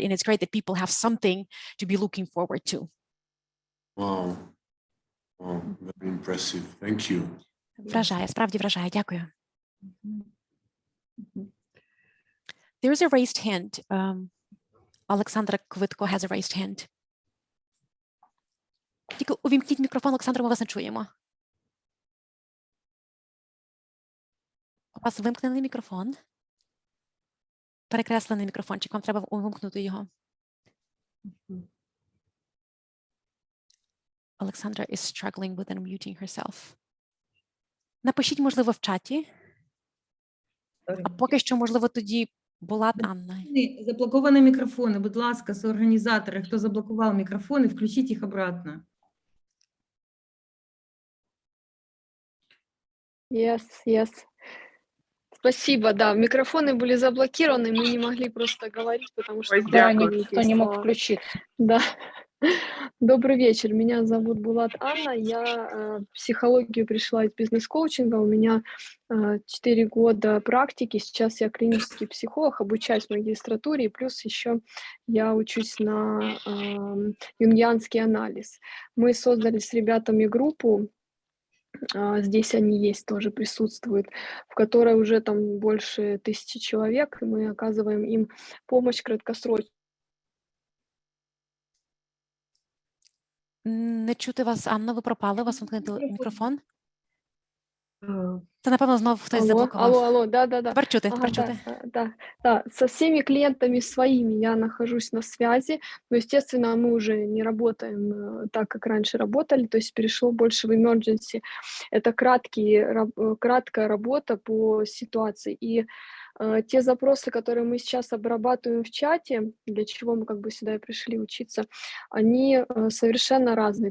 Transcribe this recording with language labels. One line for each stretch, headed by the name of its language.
English: And it's great that people have something to be looking forward to. Wow. Wow, very impressive. Thank you.
Ukrainian: Вражає, справді вражає. Дякую.
English: There's a raised hand. Олександра Квитко has a raised hand.
Ukrainian: Тільки увімкніть мікрофон, Олександра, ми вас не чуємо. У вас вимкнений мікрофон. Перекреслений мікрофончик, вам треба увімкнути його.
English: Alexandra is struggling with unmuting herself.
Ukrainian: Напишіть, можливо, в чаті. А поки що, можливо, тоді Булат Анна. Заблоковані мікрофони. Будь ласка, соорганізатори, хто заблокував мікрофони, включіть їх
Russian: обратно.
English: Yes.
Russian: Спасибо, да. Микрофоны были заблокированы, мы не могли просто говорить, потому что... Да, никто не мог включить. Да. Добрый вечер, меня зовут Булат Анна, я в психологию пришла из бизнес-коучинга, у меня 4 года практики, сейчас я клинический психолог, обучаюсь в магистратуре, и плюс еще я учусь на юнгианский анализ. Мы создали с ребятами группу, здесь они есть, тоже присутствуют, в которой уже там больше 1000 человек, и мы оказываем им помощь краткосрочную.
Ukrainian: Не чути вас, Анна, ви пропали, у вас вимкнути мікрофон. Uh, Це, напевно, знову хтось заблокував.
Russian: Алло, да.
Ukrainian: Тепер чути, Ага, тепер чути.
Russian: да, со всеми клиентами своими я нахожусь на связи, но, естественно, мы уже не работаем так, как раньше работали, то есть перешло больше в emergency. Это краткая работа по ситуации, и те запросы, которые мы сейчас обрабатываем в чате, для чего мы как бы сюда и пришли учиться, они совершенно разные.